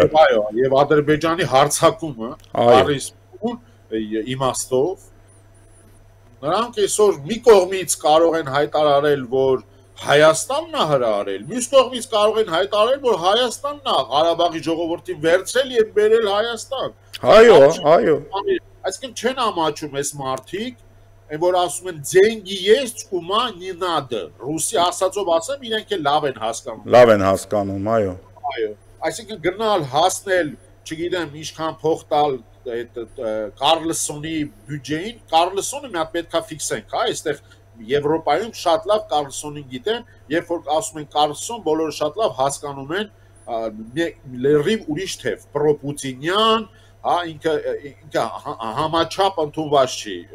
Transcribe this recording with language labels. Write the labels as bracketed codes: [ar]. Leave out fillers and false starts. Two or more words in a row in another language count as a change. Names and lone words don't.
[hy] Այո, եւ Ադրբեջանի հարձակումը, առիս իմաստով նրանք այսօր մի կողմից կարող են հայտարարել, որ Հայաստանն է հրահարել, մյուս կողմից կարող են հայտարարել, որ Հայաստանն է Ղարաբաղի ժողովրդին վերցրել եւ բերել Հայաստան։ Այո։ Այսինքն չեն ամաչում այս մարդիկ, որ ասում են [ru] «Деньги есть ума не надо», [hy] ռուսի ասածով ասեմ, իրենք էլ լավ են հասկանում։ Լավ են հասկանում, այո։ Այո։ Այսինքն գնալ հասնել, չգիտեմ, ինչքան փող տալ այդ Կարլսոնի բյուջեին, Կարլսոնը մի հատ պետքա ֆիքսենք, հա, այստեղ Եվրոպայում շատ լավ Կարլսոնին գիտեն, երբ որ ասում են Կարլսոն, բոլորը շատ լավ հասկանում են լրիվ ուրիշ թեվ, պրոպուտինյան, հա, ինքը համաչափ ընդունված չի։